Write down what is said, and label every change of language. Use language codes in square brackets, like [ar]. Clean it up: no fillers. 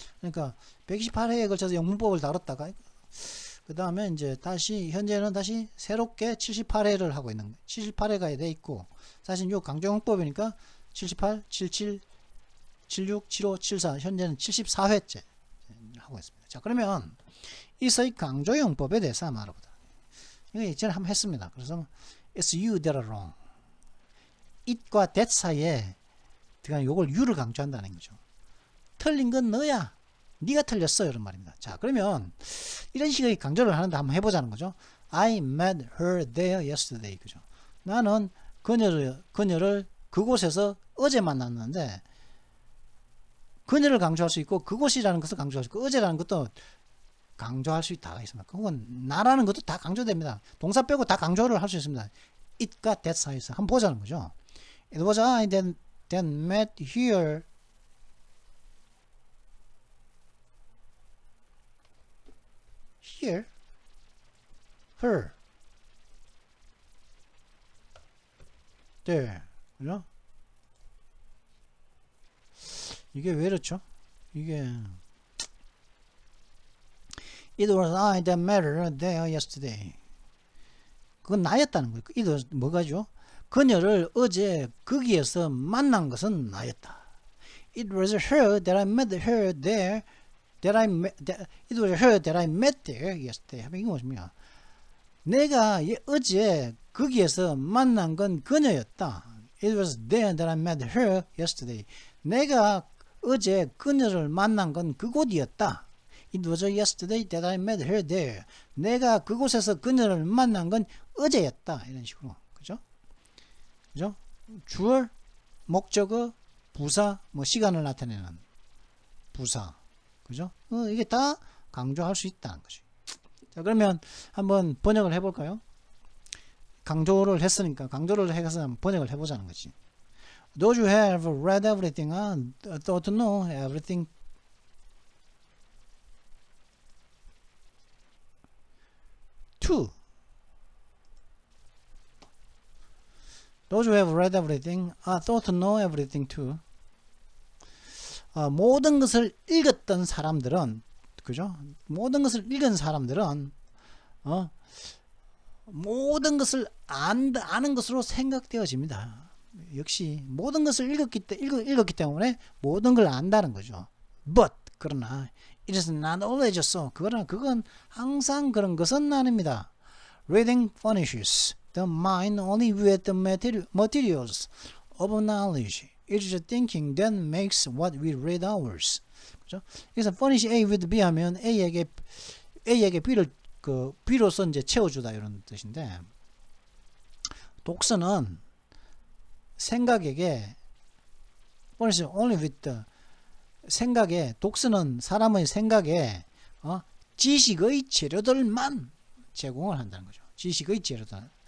[ko] 그러니까 128회에 걸쳐서 영문법을 다뤘다가 그 다음에 이제 다시 현재는 다시 새롭게 78회를 하고 있는 거예요. 78회가 돼 있고 사실 요 강조용법이니까 78, 77, 76, 75, 74 현재는 74회째 하고 있습니다. 자 그러면 이서의 강조용법에 대해서 한번 알아보자. 이거 예전에 한번 했습니다. 그래서 [en] it's you that are wrong. [ko] it과 that 사이에 요걸 you를 강조한다는 거죠. 틀린 건 너야. 네가 틀렸어. 이런 말입니다. 자, 그러면 이런 식의 강조를 하는데 한번 해보자는 거죠. [en] I met her there yesterday. [ko] 그죠? 나는 그녀를 그곳에서 어제 만났는데 그녀를 강조할 수 있고 그곳이라는 것을 강조할 수 있고 어제라는 것도 강조할 수 있다가 있습니다. 그건 나라는 것도 다 강조됩니다. 동사 빼고 다 강조를 할 수 있습니다. it과 that 사이에서 한번 보자는 거죠. [en] It was I that met here her there 그죠? [ko] 이게 왜 이렇죠? [en] 이게 It was I that met her there yesterday. [ko] 그건 나였다는 거예요. [en] It was [ko] 뭐가죠? 그녀를 어제 거기에서 만난 것은 나였다. [en] It was her that I met her there. It was her that I met there yesterday. [ko] 이게 무엇입니까? 내가 어제 거기에서 만난 건 그녀였다. [en] It was there that I met her yesterday. [ko] 내가 어제 그녀를 만난 건 그곳이었다. [en] It was yesterday that I met her there. [ko] 내가 그곳에서 그녀를 만난 건 어제였다. 이런 식으로. 그죠? 그죠? 주어, 목적어, 부사, 뭐 시간을 나타내는 부사. 그죠? 이게 다 강조할 수 있다는 거죠. 자, 그러면 한번 번역을 해볼까요? 강조를 했으니까 강조를 해서 한번 번역을 해보자는 거지. [en] Those who have read everything and thought to know everything too. Those who have read everything are thought to know everything too. [ko] 모든 것을 읽었던 사람들은 그죠? 모든 것을 읽은 사람들은 모든 것을 아는 것으로 생각되어집니다. 역시 모든 것을 읽었기 때문에 모든 걸 안다는 거죠. [en] But [ko] 그러나 [en] it is not always so. [ko] 그건 항상 그런 것은 아닙니다. [en] Reading furnishes the mind only with the materials of knowledge. It is thinking that makes what we read ours. [ko] 그죠? 그래서 furnish A with B 하면 A에게 B를 B로서 이제 채워주다 이런 뜻인데 독서는 생각에게 [en] furnish only with the [ko] 생각에 독서는 사람의 생각에 지식의 재료들만 제공을 한다는 거죠. 지식의 재료들.